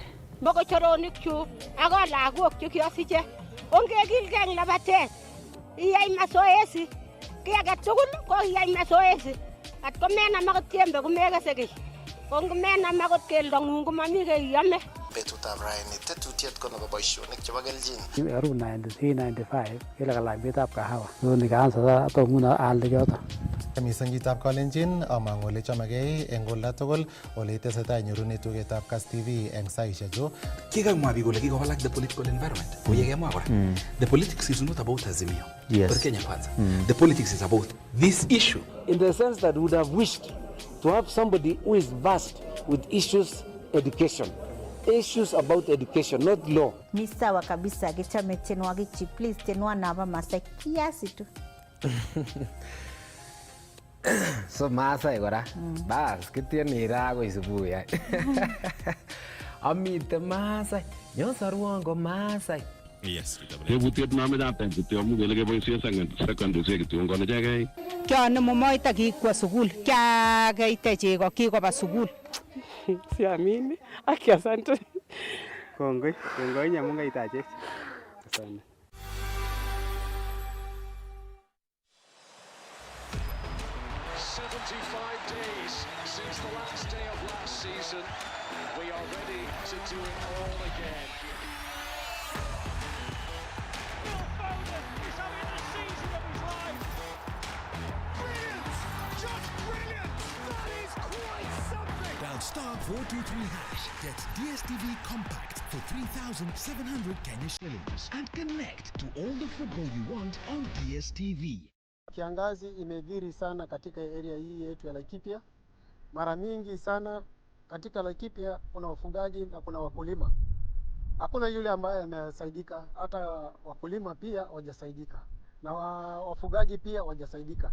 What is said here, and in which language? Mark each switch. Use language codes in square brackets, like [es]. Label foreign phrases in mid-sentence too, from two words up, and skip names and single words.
[kln] Mokochoronikchu ako lagok kiasiche ongekilgei eng labatet iyai mazoezi kiy age tugul ko iyai mazoezi at komenam akot tiembe komekese kiy kongomenam akot keldong'ung komami kiy iame. Betutab raini tetutiet ko nebo boisionik chebo keljin. Aru 93-95 kile kalany betab kahawa. So [sw] nikaanza sasa [kln] to nguno alde choto. Mising chitab kalenjin amang ole chamegei eng olda tugul ole itesetai nyorune tugetab Kass TV eng saishechu. Kikamwa biik kole kikowalak [en] the political environment. [kln] Oye kemwa kora. [en] The politics is not about Azimio. Yes. For Kenya kwanza. The politics is about this issue. In the sense that we would have wished to have somebody who is versed with education. Issues about education, not law. [sw] Ni sawa kabisa [kln] kichame tenwagik chi please tenwa naba Masai [sw] kiasi tu. [kln] So Masai kora. Bas kitieni ra ko isubuhi. Amite Masai. Nyosarwon ko Masai. [en] Yes. [kln] Kebutiet nametab pentityo amu kele keboisie secondary kityo ngone chekei. Kyane momoita kikwa sukul. Kyakaite chego kikoba sukul. [sw] Siamini. Aki asante. [kln] Kongoi nyamu ngaitaje. [sw] Asante. [en] 75 days since the last day of last season. We are ready to do it all again. Will Foden is having the season of his life. Brilliant! Just brilliant! That is quite something! Dial *423# gets DSTV Compact for 3,700 Kenya shillings and connect to all the football you want on DSTV. [sw] Kiangazi imedhiri sana katika area hii yetu ya Laikipia. Mara mingi sana katika Laikipia kuna wafugaji na kuna wakulima. hakuna yule ambaye amesaidika. Hata wakulima pia hawajasaidika na wafugaji pia hawajasaidika.